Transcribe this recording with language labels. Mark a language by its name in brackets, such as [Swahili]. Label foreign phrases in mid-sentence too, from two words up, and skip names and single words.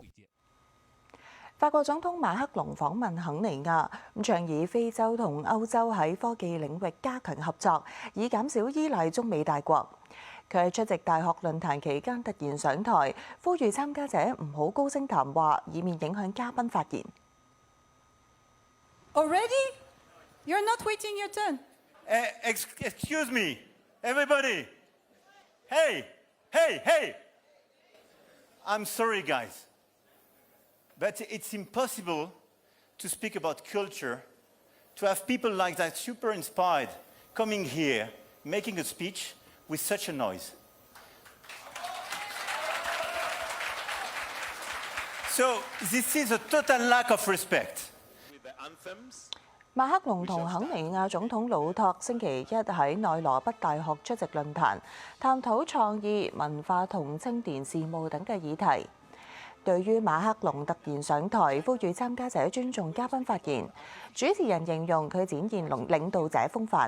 [Cantonese] 法國總統馬克龍訪問肯尼亞，倡議非洲同歐洲喺科技領域加強合作，以減少依賴中美大國。佢喺出席大學論壇期間突然上台，呼籲參加者唔好高聲談話，以免影響嘉賓發言。 [English] Already? You're not waiting your turn. Excuse me, everybody. Hey, hey, hey. I'm sorry, guys. But it's impossible to speak about culture, to have people like that super inspired coming here, making a speech with such a noise. So this is a total lack of respect. [Cantonese] 馬克龍同肯尼亞總統魯托星期一喺內羅畢大學出席論壇，探討創意、文化同青年事務等嘅議題。對於馬克龍突然上台，呼籲參加者尊重嘉賓發言，主持人形容佢展現領導者風範。